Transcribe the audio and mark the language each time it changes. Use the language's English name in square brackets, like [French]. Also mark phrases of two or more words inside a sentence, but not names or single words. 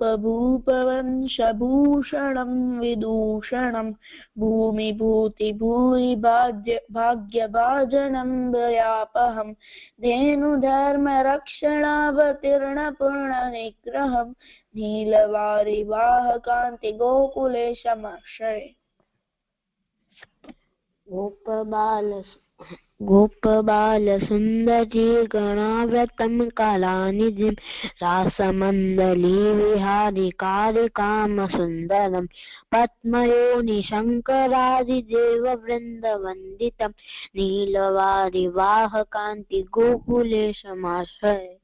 [Sanskrit] ભૂપવંશભૂષણમ વિદૂષણમ ભૂમિભૂતિ ભૂરિ ભાગ્ય ભાજનમ ભયાપહમ ધેનુ ધર્મ રક્ષણાવતીર્ણ પૂર્ણ નિગ્રહમ નીલવારી વાહકાંતિ ગોકુલેશમાશ્રય. गोपबाल सुंदरी गणाव्रतम कलानिधिं रासमंदली विहारी कारिकाम सुंदरम पद्मयोनि शंकरादिदेव वृंद वंदितम नीलवारी वाहकांति गोकुलेशमाश्रय.